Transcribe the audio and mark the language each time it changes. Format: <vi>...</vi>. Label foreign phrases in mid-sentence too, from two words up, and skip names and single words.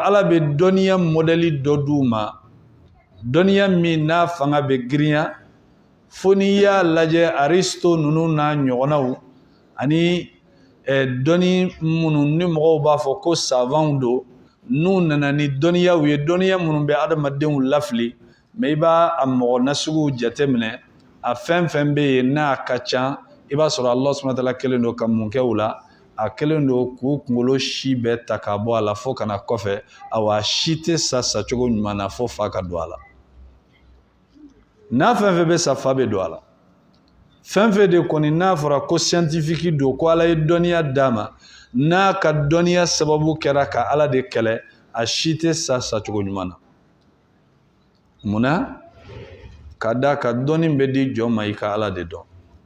<bm>ala bɛ dɔnniya modèle dɔ d'u ma dɔnniya min n'a fanga bɛ girinya fo n'i y'a lajɛ aristo ninnu n'a ɲɔgɔnnaw ani dɔnni minnu ni mɔgɔw b'a fɔ ko savants don n'u nana ni dɔnniyaw ye dɔnniya minnu bɛ adamadenw lafili mais i b'a a mɔgɔ nasuguw jateminɛ a fɛn fɛn bɛ yen n'a ka ca i b'a sɔrɔ</bm> <ar>الله سبحانه وتعالى</ar> <bm>kelen don ka mun kɛ o la a kelen don k'u kunkolo si bɛɛ ta ka bɔ a la fo kana kɔfɛ awa si tɛ sa sacogo ɲuman na fo fa ka don a la n'a fɛn fɛn bɛ sa fa bɛ don a la fɛn fɛn de kɔni n'a fɔra ko scientifique don ko ala ye dɔnniya d'a ma n'a ka dɔnniya sababu kɛra ka ala de kɛlɛ a si tɛ sa sacogo ɲuman na munna ka d'a kan dɔnni bɛ di jɔn ma i ka ala de dɔn</bm>